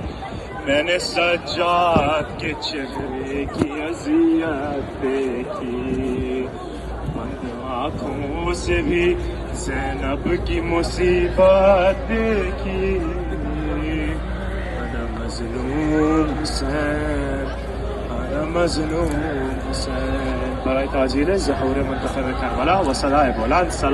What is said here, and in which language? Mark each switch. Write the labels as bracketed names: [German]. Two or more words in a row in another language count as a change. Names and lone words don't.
[Urdu] میں نے سجاد کے چہرے کی اذیت دیکھی. بند آنکھوں سے بھی زینب کی مصیبت دیکھی. [Arabic] انا مظلوم حسین، انا مظلوم حسین. [Persian] برای تعجیل ظهور منتخب کربلا و صدای بلند